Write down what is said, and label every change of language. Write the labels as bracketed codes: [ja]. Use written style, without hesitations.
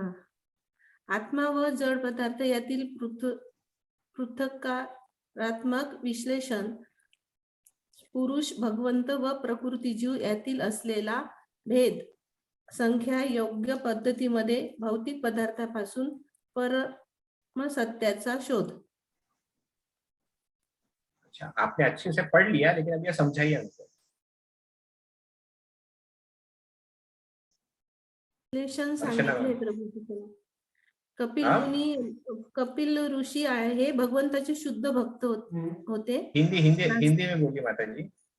[mr] हा, आत्मा व जड पदार्थ यातील पृथक्कारात्मक विश्लेषण, पुरुष, भगवंत व प्रकृती जीव यातील असलेला भेद, संख्या योग्य पद्धतीमध्ये भौतिक पदार्थापासून परम सत्याचा शोध. [hi] अच्छा, आपने अच्छे से पढ़ लिया, लेकिन अब यह समझाइए हमको। [mr] विश्लेषण सांगितले प्रभूजी. कपिल [hi] हाँ? [mr] मुनी, कपिल ऋषी आहे, भगवंताचे शुद्ध भक्त होते. [hi] हिंदी हिंदी हिंदी में बोलिए माता जी.